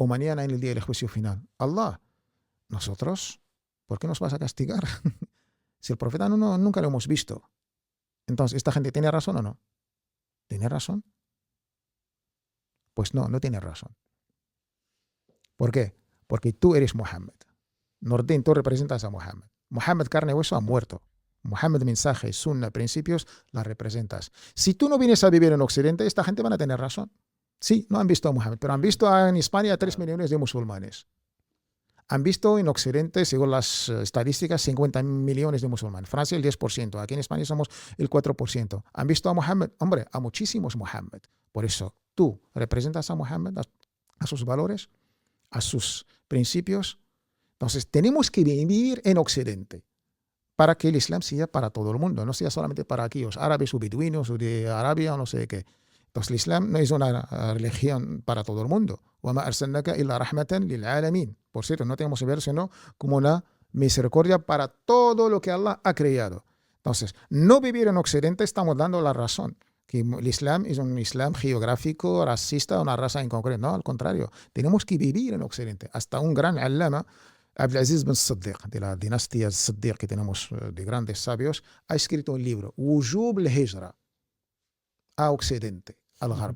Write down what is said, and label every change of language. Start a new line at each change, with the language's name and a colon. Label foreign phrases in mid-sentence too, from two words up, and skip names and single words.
Spanish: o mañana en el día del juicio final. Allah, nosotros, ¿por qué nos vas a castigar? Si el profeta nunca lo hemos visto. Entonces, ¿esta gente tiene razón o no? ¿Tiene razón? Pues no tiene razón. ¿Por qué? Porque tú eres Muhammad. Nordin, tú representas a Muhammad. Muhammad, carne y hueso, ha muerto. Muhammad, mensaje, sunna, principios, la representas. Si tú no vienes a vivir en Occidente, esta gente van a tener razón. Sí, no han visto a Muhammad, pero han visto en España 3 millones de musulmanes. Han visto en Occidente, según las estadísticas, 50 millones de musulmanes. Francia el 10%. Aquí en España somos el 4%. Han visto a Muhammad, hombre, a muchísimos Muhammad. Por eso tú representas a Muhammad, a sus valores, a sus principios. Entonces tenemos que vivir en Occidente para que el Islam sea para todo el mundo, no sea solamente para aquellos árabes o beduinos o de Arabia o no sé qué. Entonces el Islam no es una religión para todo el mundo.
Arabic: وَمَا أَرْسَلْنَاكَ إِلَّا رَحْمَةً لِلْعَالَمِينَ.
Spanish: Por cierto, no tenemos que ver sino como una misericordia para todo lo que Allah ha creado. Entonces, no vivir en Occidente estamos dando la razón. Que el Islam es un Islam geográfico, racista, una raza en concreto. No, al contrario. Tenemos que vivir en Occidente. Hasta un gran alama, Abdulaziz bin Siddiq, de la dinastía Siddiq que tenemos de grandes sabios, ha escrito un libro, Wujub al-Hijra, a Occidente, al Gharb.